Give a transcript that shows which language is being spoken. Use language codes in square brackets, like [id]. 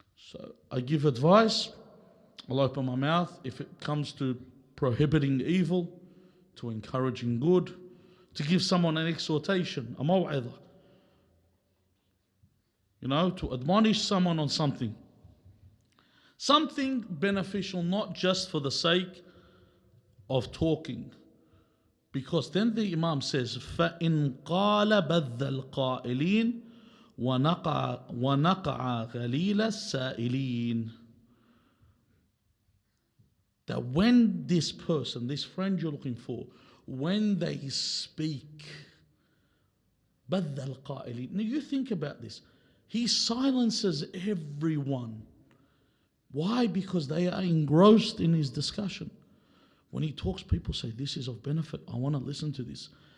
[en] So I give advice, I'll open my mouth if it comes to prohibiting evil, to encouraging good, to give someone an exhortation, a maw'idha. To admonish someone on something. Something beneficial, not just for the sake of talking. Because then the Imam says, [ar] فَإِنْ قَالَ بَذَّ الْقَائِلِينَ وَنَقَعَ غَلِيلَ السَّائِلِينَ. [en] That when this person, this friend you're looking for, when they speak, [ar] بَذَّ الْقَائِلِينَ. [en] Now you think about this. He silences everyone. Why? Because they are engrossed in his discussion. When he talks, people say, this is of benefit. I want to listen to this.